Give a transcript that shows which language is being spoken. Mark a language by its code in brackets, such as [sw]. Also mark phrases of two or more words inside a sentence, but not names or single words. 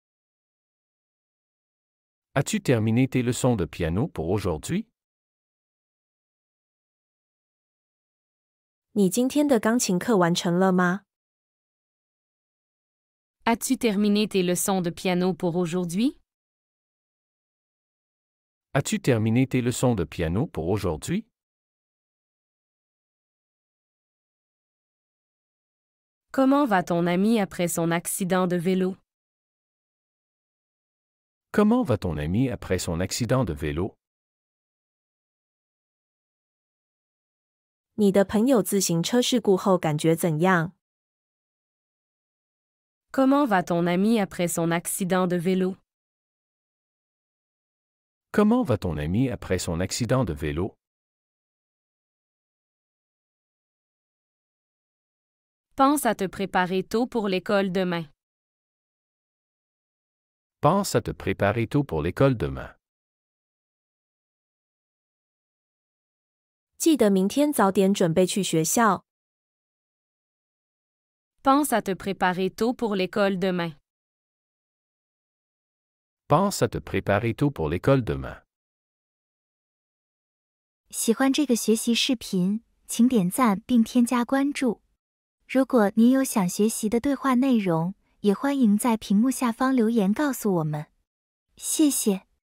[fr] As-tu terminé tes leçons de piano pour aujourd'hui? [zh] 你今天的钢琴课完成了吗？ [fr] As-tu terminé tes leçons de piano pour aujourd'hui? As-tu terminé tes leçons de piano pour aujourd'hui? Comment va ton ami après son accident de vélo? Comment va ton ami après son accident de vélo? [zh] 你的朋友自行车事故后感觉怎样？ [fr] Comment va ton ami après son accident de vélo? Comment va ton ami après son accident de vélo? Pense à te préparer tôt pour l'école demain. Pense à te préparer tôt pour l'école demain. [zh] 记得明天早点准备去学校。 [fr] Pense à te préparer tôt pour l'école demain. Pense à te préparer tôt pour l'école demain. [zh] 喜欢这个学习视频，请点赞并添加关注。如果您有想学习的对话内容，也欢迎在屏幕下方留言告诉我们。谢谢。